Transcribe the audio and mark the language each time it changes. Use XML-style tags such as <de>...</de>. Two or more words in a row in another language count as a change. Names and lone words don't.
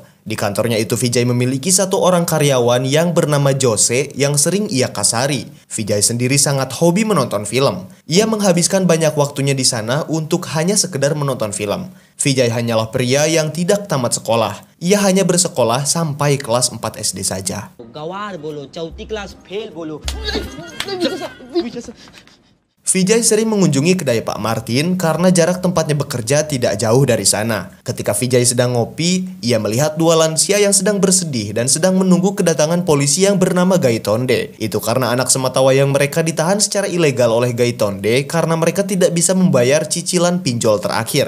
<id>Di kantornya itu Vijay memiliki satu orang karyawan yang bernama Jose yang sering ia kasari. Vijay sendiri sangat hobi menonton film. Ia menghabiskan banyak waktunya di sana untuk hanya sekedar menonton film. Vijay hanyalah pria yang tidak tamat sekolah. Ia hanya bersekolah sampai kelas 4 SD saja.</id> <hi>गवार बोलो चौथी</hi> <en>class fail</en> <hi>बोलो</hi> <id>Vijay sering mengunjungi kedai Pak Martin karena jarak tempatnya bekerja tidak jauh dari sana. Ketika Vijay sedang ngopi, ia melihat dua lansia yang sedang bersedih dan sedang menunggu kedatangan polisi yang bernama Gaitonde. Itu karena anak sematawayang mereka ditahan secara ilegal oleh Gaitonde karena mereka tidak bisa membayar cicilan pinjol terakhir.</id>